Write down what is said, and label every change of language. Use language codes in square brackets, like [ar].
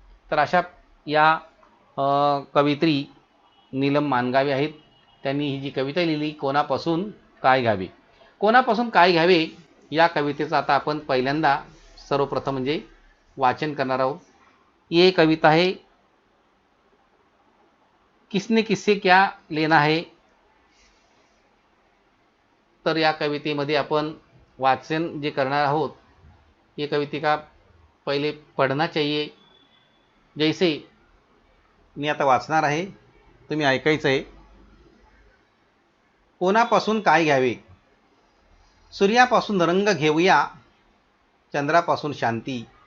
[mr] तर अशा या कवयित्री नीलम मानगावे आहेत। त्यांनी ही जी कविता लिहिली कोणापासून काय घ्यावे। कोणापासून काय घ्यावे या कवितेचं आता आपण पहिल्यांदा सर्वप्रथम म्हणजे वाचन करणार आहोत। [hi] ये कविता है किसने किससे क्या लेना है। [mr] तर या कवितेमध्ये आपण वाचन जे करणार आहोत, [hi] ये कविता का पहिले पढ़ना चाहिए। [mr] जैसे मी आता वाचणार आहे, तुम्ही ऐकायचं आहे। कोणापासून काय घ्यावे। सूर्यापासून रंग घेऊया, चंद्रापासून शांती।